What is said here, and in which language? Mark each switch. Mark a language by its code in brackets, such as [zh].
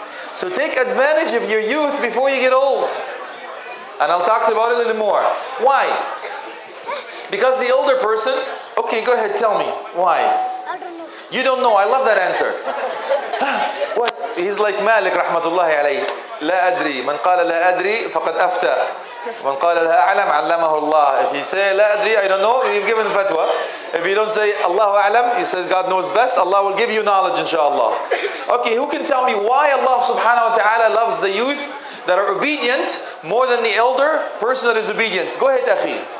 [en] So take advantage of your youth before you get old. And I'll talk about it a little more. Why? Because the older person, okay, go ahead, tell me. Why? I don't know. You don't know, I love that answer. What? He's like Malik rahmatullahi alayhi. [ar] لا أدري من قال لا أدري فقد أفتى من قال لا أعلم علمه الله. [en] If you say [ar] لا أدري, [en] I don't know, you've given fatwa. If you don't say Allahu A'lam, you say God knows best, Allah will give you knowledge, inshallah. Okay, who can tell me why Allah subhanahu wa ta'ala loves the youth that are obedient more than the elder person that is obedient? Go ahead, Akhi.